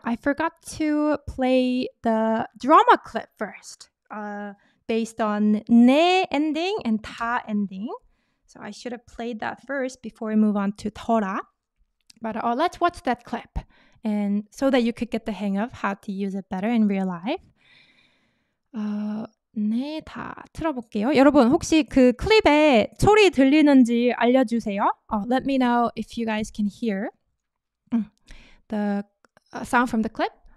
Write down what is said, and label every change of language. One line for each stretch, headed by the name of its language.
English: I forgot to play the drama clip first, based on 네 ending and 다 ending. So I should have played that first before we move on to 더라. But let's watch that clip, and so that you could get the hang of how to use it better in real life.
Korean: 네, 다 틀어볼게요. 여러분 혹시 그 클립에 소리 들리는지 알려주세요.
English: Let me know if you guys can hear the sound from the clip.